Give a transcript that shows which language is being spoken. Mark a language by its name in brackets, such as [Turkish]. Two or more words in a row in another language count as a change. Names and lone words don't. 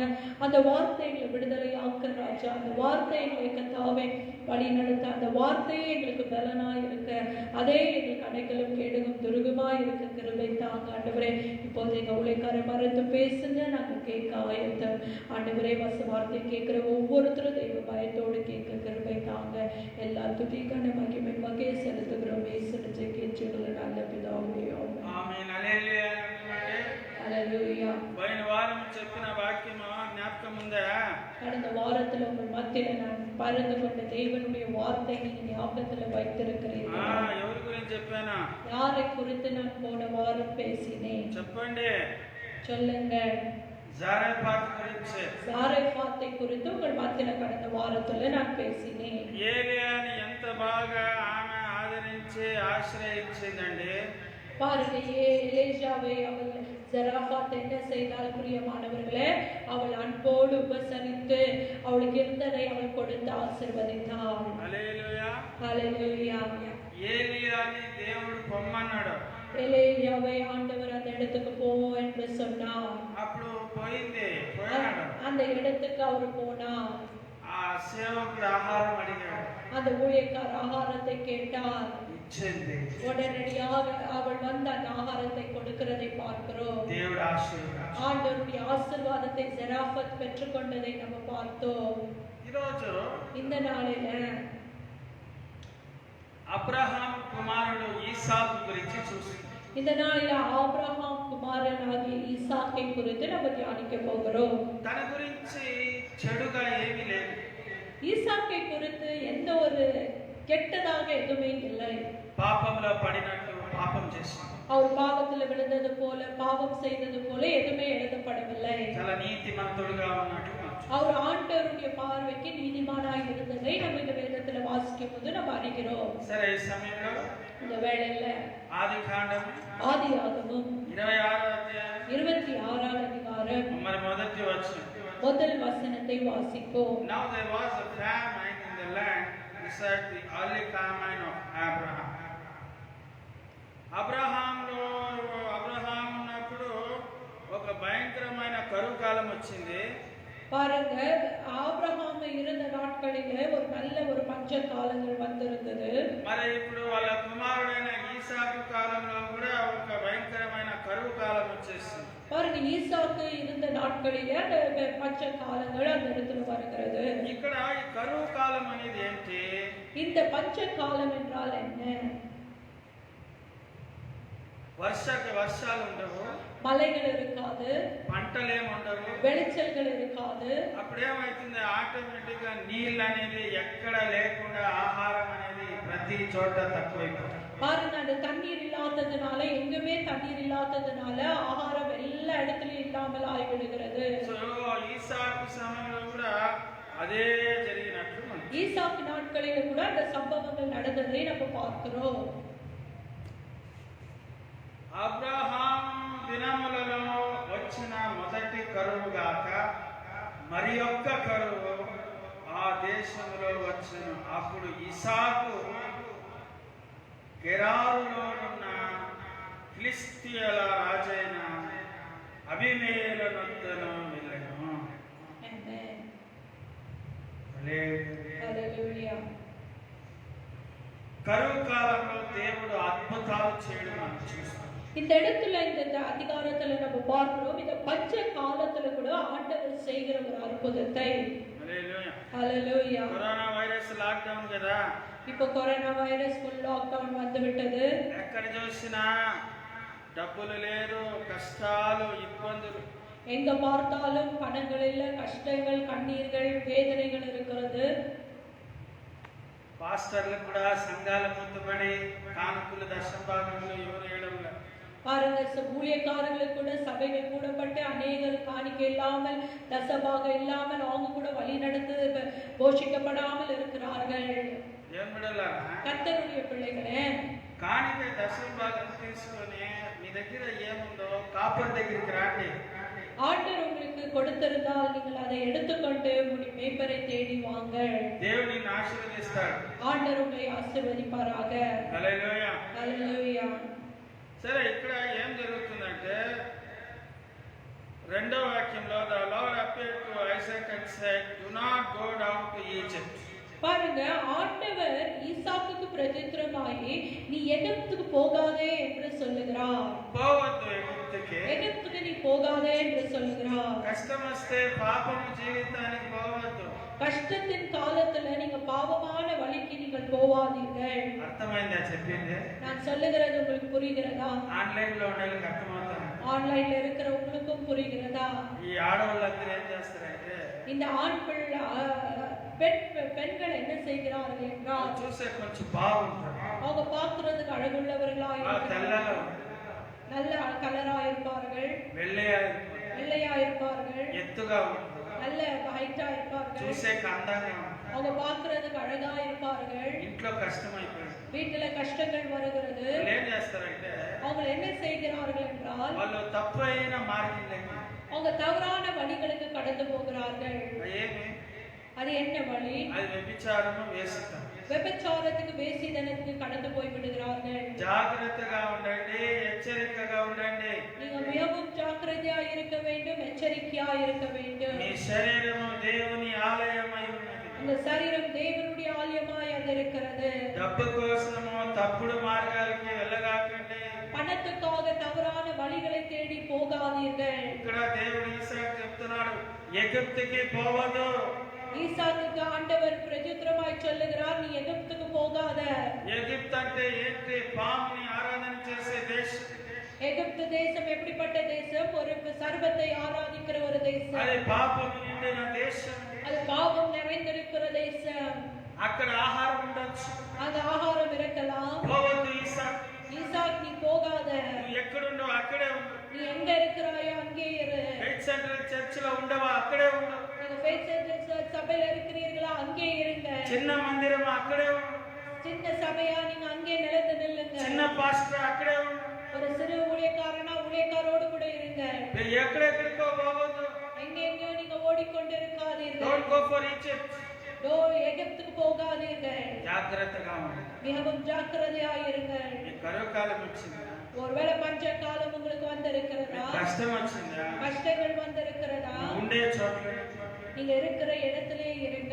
[Tamil] அந்த வார்த்தை எங்களை விடுதலையாக்க ராஜா. அந்த வார்த்தை எங்களை கத்தாவே வழி நடத்த, அந்த வார்த்தையே எங்களுக்கு பலனாய் இருக்க, அதே எங்களுக்கு அடைக்கலும் கேடுகும் துருகுமாய் இருக்க கிருபை தாங்க ஆண்டவரே. இப்போது எங்க ஊழியக்காரை மறந்து பேசுங்க, நாங்கள் கேட்க ஆயத்தம் ஆண்டவரே. வார்த்தை கேட்கிற ஒவ்வொருத்தரும் தெய்வ பயத்தோடு கேட்க கிருபை தாங்க. எல்லா துதிக்கான மகிமை வகை செலுத்துகிறோம் ஏசுன்னு கேட்சுகளை நல்ல பிதாவே. [Telugu] ఆమేన్. హల్లెలూయా. హల్లెలూయా. పోయిన వారం చెప్పిన వాక్యం జ్ఞాపకం ఉందా? [Tamil] கடந்த வாரத்துல உங்கள் மத்தியில நான் பகிர்ந்து கொண்ட தேவனுடைய வார்த்தை நீங்க ஞாபகத்துல வைத்திருக்கிறீர்கள். [Telugu] ఎవరి గురించి చెప్పానా? [Tamil] யாரை குறித்து நான் போன வாரம் பேசினேன்? [Telugu] చెప్పండి. [Tamil] சொல்லுங்க. [Telugu] ஜாரேபாத் గురించి. [Tamil] ஜாரேபாத்தை குறித்து உங்கள் மத்தியில கடந்த வாரத்துல நான் பேசினேன். [Telugu] ఏలియాని ఎంత బాగా ఆమె ఆదరించి ఆశ్రయించిందండి. [Tamil] பாருங்க, எலியாவை அவள் ஜராபாத் என்ன செய்தால் பிரியமானவர்களே, அவள் அன்போடு உபசரித்து அவளுக்கு இருந்ததை அவள் கொடுத்து ஆசீர்வதித்தாள். ஹல்லேலூயா. ஹல்லேலூயா. [Telugu] ஏலியாని దేవుడు పొమ్మన్నాడు. [Tamil] எலியாவை ஆண்டவர் அந்த இடத்துக்கு போ என்று சொன்னார். [Telugu] అప్పుడు పోయినాడు. [Tamil] அந்த இடத்துக்கு அவர் போனார். [Telugu] ఆ సేవకుడు ఆహారం అడిగాడు. [Tamil] அந்த ஊழியக்கார ஆகாரத்தை கேட்டார். [Telugu] ఇచ్చింది. [Tamil] உடனடியாக அவள் வந்து அந்த ஆகாரத்தை கொடுக்கிறதை பார்க்கிறோம். [Telugu] దేవుడు ఆశీర్వాదం. [Tamil] ஆண்டவருடைய ஆசீர்வாதத்தை ஜராபாத் பெற்றுக்கொண்டதை நம்ம பார்த்தோம். [Telugu] ఈరోజు [Tamil] இந்த நாளில [Telugu] అబ్రహాం కుమారుడు ఈసాకు గురించి చూస్తున్నాం. [Tamil] இந்த நாளில ஆபிரகாம் குமாரனாகிய ஈசாக்கை குறித்து நம்ம தியானிக்க போகிறோம். [Telugu] తన గురించి చెడుగా ఏమీ లేదు. [Tamil] ஈசாக்கை குறித்து எந்த ஒரு கெட்டதாக எதுவுமே இல்லை. [Telugu] పాపంలో పడినట్టు పాపం చేశాడు. [Tamil] அவர் பாவத்துல விழுந்தது போல, பாவம் செய்தது போல எதுவுமே எழுதப்படவில்லை. [Telugu] చాలా నీతిమంతుడుగా ఉన్నట్టు [Tamil] அவர் ஆண்டவருடைய பார்வைக்கு நீதிமானாய் இருந்ததை நம்ம இந்த வேதத்துல வாசிக்கும் போது நம்ம அறிகிறோம். [Telugu] సరే, ఈ సమయంలో [Tamil] இந்த வேளையில [Telugu] ఆదికాండం [Tamil] ஆதியாகமம் [Telugu] 26వ అధ్యాయం [Tamil] 26వ அதிகாரம் [Telugu] మరి మొదటి వచనం [Tamil] முதல் வசனத்தை வாசிப்போம். [English] Now there was a famine in the land beside the early famine of Abraham. [Telugu] అబ్రహాం ఉన్నప్పుడు ఒక భయంకరమైన కరువు కాలం వచ్చింది. [Tamil] பாருங்க, ஆபிரகாம் இருந்த நாட்களிலே ஒரு நல்ல ஒரு பஞ்ச காலங்கள் வந்திருந்தது. [Telugu] మరి ఇప్పుడు వాళ్ళ కుమారుడైన ఈసాకు కాలంలో కూడా ఒక భయంకరమైన కరువు కాలం వచ్చేసింది. [Tamil] பாருங்க, ஈசாக்கு இருந்த நாட்களிலே அந்த பஞ்ச காலங்கள் அந்த இடத்துல வருகிறது. [Telugu] ఇక్కడ ఈ కరువు కాలం అనేది ఏంటి? [Tamil] இந்த பஞ்ச காலம் என்றால் என்ன? [Telugu] వర్షాలు ఉండవు, [Tamil] மலைகள் இருக்காது, [Telugu] పంటలు ఏమి ఉండవు, [Tamil] வெளிச்சல்கள் இருக்காது. [Telugu] అప్పుడేమైతుంది, ఆటోమేటిక్ గా నీళ్ళు అనేది ఎక్కడ లేకుండా ఆహారం అనేది ప్రతి చోట తక్కువైపోతుంది. [Tamil] பாருங்க, அந்த தண்ணீர் இல்லாததுனால, எங்குமே தண்ணீர் இல்லாததுனால ஆகாரம் எல்லா இடத்துலயும் இல்லாமல் ஆகிவிடுகிறது. [Telugu] ఈసాకు సమయంలో కూడా అదే జరిగినట్లు [Tamil] ஈசாக்கு நாட்களில கூட அந்த சம்பவங்கள் நடந்ததை நம்ம பார்க்கிறோம். [Telugu] అబ్రహాం దినములలో వచ్చిన మొదటి కరువు గాక మరి ఒక్క కరువు ఆ దేశంలో వచ్చిన. అప్పుడు ఇసాకు గెరారులో ఉన్న ఫిలిష్తీయుల రాజైన అబీమెలెకు వద్దకు వెళ్ళెను. కరువు కాలంలో దేవుడు అద్భుతాలు చేయడం మనం చూస్తాం. [Tamil] இந்த இடத்துல இந்த அதிகாரத்துல நம்ம பார்க்கிறோம், இந்த பஞ்ச காலத்துல கூட ஆண்டவர் செய்கிற ஒரு அற்புதத்தை. ஹல்லேலூயா. [English] corona virus [Telugu] లాక్డౌన్ కదా, [Tamil] இப்போ [English] corona virus full lockdown [Tamil] வந்து விட்டது. [Telugu] ఎక్కడ చూసినా డబ్బులు లేదు, కష్టాలు, ఇబ్బందులు. [Tamil] எங்க பார்த்தாலும் பணங்கள் இல்ல, கஷ்டங்கள், கண்ணீர்கள், வேதனைகள் இருக்கிறது. [Telugu] పాస్టర్లు కూడా సంఘాల ముందుపడి కానుకలు దశభాగంలో ఎవరు వేయడంలో [Tamil] பாருங்க, ஊழியக்காரர்களுக்கு கூட சபைகள் கூடப்பட்டு அநேகர் காணிக்கை இல்லாமல், தசபாகம் இல்லாமல் அவங்க கூட வழி நடந்து போஷிக்கப்படாமல் இருக்கிறார்கள். [Telugu] ఏం బిడ్డలారా, [Tamil] கர்த்தருடைய பிள்ளைகள் [Telugu] దశమ భాగం తీసుకొని మీ దగ్గర ఏముందో కాపర్ దగ్గరికి రండి. [Tamil] ஆண்டவர் உங்களுக்கு கொடுத்திருந்தால் நீங்கள் அதை எடுத்துக்கொண்டு உங்களுடைய மேய்ப்பரை தேடி வாங்க. [Telugu] దేవుడు నిన్ను ఆశీర్వదిస్తాడు. [Tamil] ஆண்டவர் உங்களை ஆசீர்வதிப்பாராக. [Telugu] హల్లెలూయా. హల్లెలూయా. సరే, ఇక్కడ ఏం జరుగుతుందంటే రెండవ వాక్యంలో [English] the Lord appeared to Isaac and said, do not go down to Egypt. [Tamil] பாருங்க, ஆண்டவர் ஈசாக்குக்கு பிரதித்திரமாயி நீ எகிப்துக்கு போகாதே என்று சொல்லுகிறார். [Telugu] போவద్దు ఎగిప్తుకి. [Tamil] எகிப்துக்கு நீ போகாதே என்று சொல்லுகிறார். [Telugu] కష్టం వస్తే పాపం జీవితానికి పోవద్దు. [Tamil] கஷ்டத்தின் காலத்துல நீங்க பாவமான வழிக்கு நீங்கள் போவாதீர்கள். [Telugu] అర్థమైందా చెప్పింది? [Tamil] நான் சொல்லுகிறது உங்களுக்கு புரிகிறதா? [Telugu] ఆన్లైన్ లో ఉండేలకు అర్థమవుతుంది. [Tamil] ஆன்லைன்ல இருக்கிற உங்களுக்கும் புரிகிறதா? [Telugu] ఈ ఆడవాళ్ళందరూ ఏం చేస్తారంటే [Tamil] இந்த ஆண் பெண்கள் என்ன செய்கிறார்கள் என்றால் [Telugu] చూసే కొంచెం బాగుంటారు. [Tamil] அவங்க பார்க்கிறதுக்கு அழகுள்ளவர்களா [Telugu] తెల్లగా [Tamil] நல்ல கலரா இருப்பார்கள், வெள்ளையா இருப்பார்கள், [Telugu] ఎత్తుగా ఉంటారు, [Tamil] நல்ல ஹைட்டா இருப்பார்கள், [Telugu] చూసే అందంగా ఉంటారు. [Tamil] அவங்க பார்க்கிறதுக்கு அழகா இருப்பார்கள். [Telugu] ఇంట్లో కష్టమైపోయింది, [Tamil] வீட்டுல கஷ்டங்கள் வருகிறது. [Telugu] ఏం చేస్తారంటే [Tamil] அவங்க என்ன செய்கிறார்கள் என்றால் [Telugu] వాళ్ళు తప్పైన మార్గంలోకి [Tamil] அவங்க தவறான வழிகளுக்கு கடந்து போகிறார்கள். [Telugu] ఏమి [Tamil] அது என்ன வழி? [Telugu] అది వ్యభిచారము, వేసితం. [Tamil] விபச்சாரத்துக்கு வேசித்தனத்துக்கு கடந்து போய் விடுகிறார்கள். [Telugu] జాగ్రత్తగా ఉండండి, హెచ్చరికగా ఉండండి. [Tamil] நீங்க மிகவும் ஜாக்கிரதையா இருக்க வேண்டும், எச்சரிக்கையா இருக்க வேண்டும். [Telugu] మీ శరీరము దేవుని ఆలయమై ఉన్నది. [Tamil] இந்த சரீரம் தேவனுடைய ஆலயமாய் அது இருக்கிறது. [Telugu] డబ్బు కోసము తప్పుడు మార్గాలకి వెళ్ళగాకండి. [Tamil] பணத்துக்காக தவறான வழிகளை தேடி போகாதீர்கள். [Telugu] ఇక్కడ దేవుడు ఈసాకు చెప్తున్నాడు, ఎగిప్తుకి పోవద్దు. [Tamil] ஈசாக்குக்கு ஆண்டவர் பிரதித்திரமாய் சொல்லுகிறார், நீ எகிப்துக்கு போகாத. [Telugu] ఎగిప్తు అంటే ఏంటి? పాముని ఆరాధన చేసే దేశం. [Tamil] எகிப்து தேசம் எப்படிப்பட்ட தேசம்? ஒரு சர்வத்தை ஆராதிக்கிற ஒரு தேசம். [Telugu] అది పాపం నిండిన దేశం. [Tamil] அது பாவம் நிறைந்திருக்கிற தேசம். [Telugu] అక్కడ ఆహారం ఉండొచ్చు, [Tamil] அந்த ஆகாரம் இருக்கலாம். [Telugu] పోవద్దు ఈసాకు. [Tamil] ஈசாக் நீ போகாத. [Telugu] నువ్వు ఎక్కడుండో అక్కడే ఉండు. [Tamil] நீ எங்க இருக்கிறாயோ அங்கே இரு. [Telugu] ఫెయిత్ సెంట్రల్ చర్చ్ లో ఉండవా? అక్కడే ఉండు. [Tamil] நீங்க ஃபெய்த் சென்டர் சபையில இருக்கிறீர்களா? அங்கே இருங்க. [Telugu] చిన్న మందిరం అక్కడే ఉండు. [Tamil] சின்ன சபையா நீங்க அங்கே நிலைத்து நில்லுங்க. [Telugu] చిన్న పాస్టర్ అక్కడే ఉండు. [Tamil] ஒரு சிறு ஊழியக்காரனா ஊழியக்காரோடு கூட இருங்க. [Telugu] ఎక్కడెక్కడికో పోవద్దు. [Tamil] எங்கெங்கயோ நீங்க ஓடிக்கொண்டு இருக்காதீர்கள். [English] Don't go for Egypt. [Tamil] எகிப்துக்கு போகாதீர்கள். [Telugu] జాగ్రత్తగా ఉండండి. [Tamil] மிகவும் ஜாக்கிரதையா இருங்கள். [Telugu] ఈ కరువు కాలం వచ్చిందా? [Tamil] ஒருவேளை பஞ்ச காலம் உங்களுக்கு வந்திருக்கிறதா? [Telugu] కష్టం వచ్చిందా? [Tamil] கஷ்டங்கள் வந்திருக்கிறதா? [Telugu] ఉండే చోట్ల [Tamil] நீங்க இருக்கிற இடத்திலே இருங்க.